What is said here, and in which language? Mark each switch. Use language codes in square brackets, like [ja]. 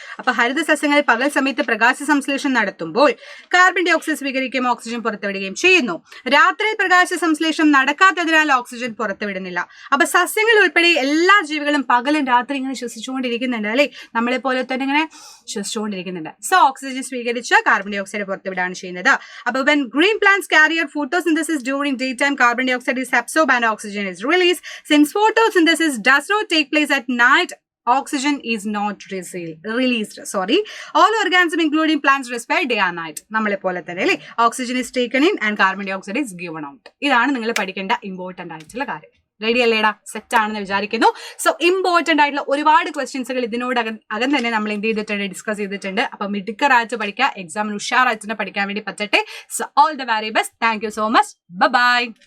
[ml] അപ്പൊ ഹരിത സസ്യങ്ങൾ പകൽ സമയത്ത് പ്രകാശ സംശ്ലേഷണം നടത്തുമ്പോൾ കാർബൺ ഡൈ ഓക്സൈഡ് സ്വീകരിക്കുകയും ഓക്സിജൻ പുറത്തുവിടുകയും ചെയ്യുന്നു. രാത്രിയിൽ പ്രകാശ സംശ്ലേഷണം നടക്കാത്തതിനാൽ ഓക്സിജൻ പുറത്തുവിടുന്നില്ല. അപ്പൊ സസ്യങ്ങൾ ഉൾപ്പെടെ എല്ലാ ജീവികളും പകലും രാത്രി ഇങ്ങനെ ശ്വസിച്ചുകൊണ്ടിരിക്കുന്നുണ്ട് അല്ലെ. നമ്മളെ പോലെ തന്നെ ഇങ്ങനെ ശ്വസിച്ചുകൊണ്ടിരിക്കുന്നുണ്ട്. സോ ഓക്സിജൻ സ്വീകരിച്ച് കാർബൺ ഡൈ ഓക്സൈഡ് പുറത്തുവിടാണ് ചെയ്യുന്നത്. [en] അപ്പൊ when green plants carry out photosynthesis during daytime, carbon dioxide is absorbed and oxygen is released. Since photosynthesis does not take place at night, oxygen is not released. All organisms including plants respire day and night. [ml] നമ്മളെ പോലെ തന്നെ അല്ലേ. [en] Oxygen is taken in and carbon dioxide is given out. [ml] ഇതാണ് നിങ്ങൾ പഠിക്കേണ്ട important ആയിട്ടുള്ള കാര്യം. Ready അല്ലേടാ? സെറ്റ് ആണെന്ന് വിചാരിക്കുന്നു. സോ ഇമ്പോർട്ടന്റ് ആയിട്ടുള്ള ഒരുപാട് ക്വസ്റ്റ്യൻസുകൾ ഇതിനോടകം തന്നെ നമ്മൾ എന്ത് ചെയ്തിട്ടുണ്ട്, ഡിസ്കസ് ചെയ്തിട്ടുണ്ട്. അപ്പൊ മിടുക്കറായിട്ട് പഠിക്കുക, എക്സാമിന് ഉഷാറായിട്ട് പഠിക്കാൻ വേണ്ടി പറ്റട്ടെ. [en] So all the very best. Thank you so much. Bye.